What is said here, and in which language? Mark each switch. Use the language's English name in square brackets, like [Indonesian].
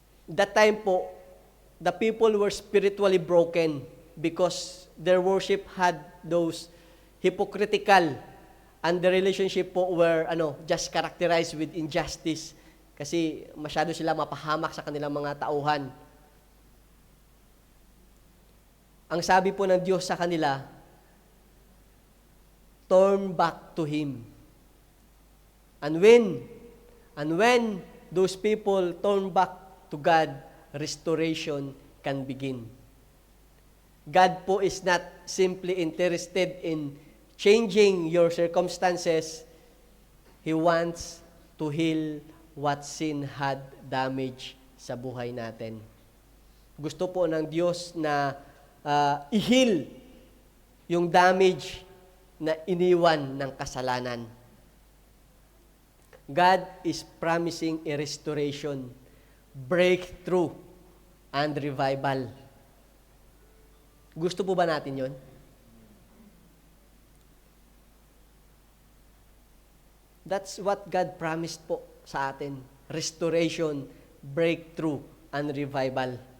[English] that time po, the people were spiritually broken because their worship had those hypocritical and the relationship po were just characterized with injustice [Filipino] kasi masyado sila mapahamak sa kanilang mga tauhan. Ang sabi po ng Diyos sa kanila, [English] turn back to Him. And when those people turn back to God, restoration can begin. God po is not simply interested in changing your circumstances. He wants to heal what sin had damaged [Filipino] sa buhay natin. Gusto po ng Diyos na i-heal yung damage na iniwan ng kasalanan. [English] God is promising a restoration, breakthrough, and revival. [Filipino] Gusto po ba natin yon? [English] That's what God promised po [Filipino] sa atin. [English] Restoration, breakthrough, and revival.